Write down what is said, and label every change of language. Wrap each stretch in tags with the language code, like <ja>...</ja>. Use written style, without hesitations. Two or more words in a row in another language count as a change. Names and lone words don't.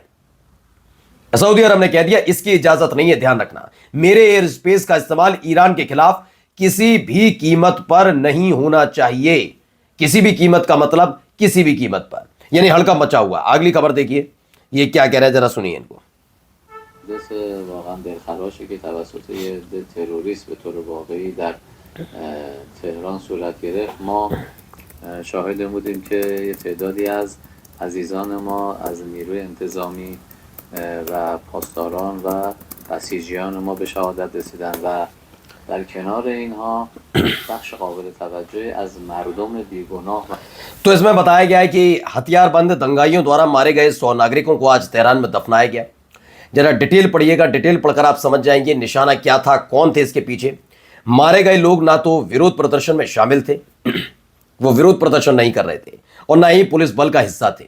<hi>सऊदी अरब ने कह दिया इसकी इजाजत नहीं है, ध्यान रखना, मेरे</hi> <en>air space</en> <hi>का इस्तेमाल ईरान के खिलाफ किसी भी कीमत पर नहीं होना चाहिए। किसी भी कीमत का मतलब किसी भी कीमत पर, यानी हल्का मचा हुआ। अगली खबर देखिए, ये क्या कह रहे हैं, जरा सुनिए इनको।</hi> <fa>واقعا دلخراشه که توسط یه عده تروریست به طور واقعی در تهران صورت گرفت. ما شاهد بودیم که یه تعدادی از عزیزان ما از نیروی انتظامی و پاسداران و بسیجیان ما به شهادت رسیدن و در کنار اینها بخش قابل توجه از مردم بیگناه.</fa> <hi>तो इसमें बताया गया है कि हथियारबंद दंगाइयों द्वारा मारे गए 100 नागरिकों को आज तेहरान में दफनाया गया। जरा डिटेल पढ़िएगा, डिटेल पढ़कर आप समझ जाएंगे निशाना क्या था, कौन थे इसके पीछे। मारे गए लोग ना तो विरोध प्रदर्शन में शामिल थे, वो विरोध प्रदर्शन नहीं कर रहे थे, और ना ही पुलिस बल का हिस्सा थे।</hi>